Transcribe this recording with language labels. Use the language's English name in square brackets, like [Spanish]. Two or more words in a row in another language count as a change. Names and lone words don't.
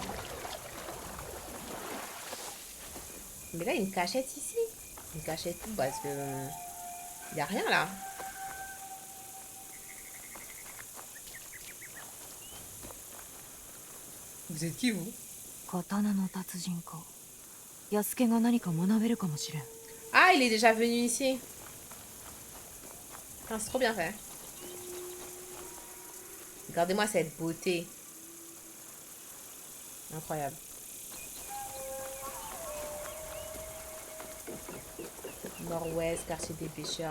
[French] Mais là, une cachette ici. Une cachette où? Parce que... Il n'y a rien, là. Vous êtes qui, vous? [Japanese] 刀の達人か。安家が何か学べるかもしれん。 [French] Ah, il est déjà venu ici. Ah, c'est trop bien fait. Regardez-moi cette beauté. Incroyable. Nord-ouest, quartier des pêcheurs.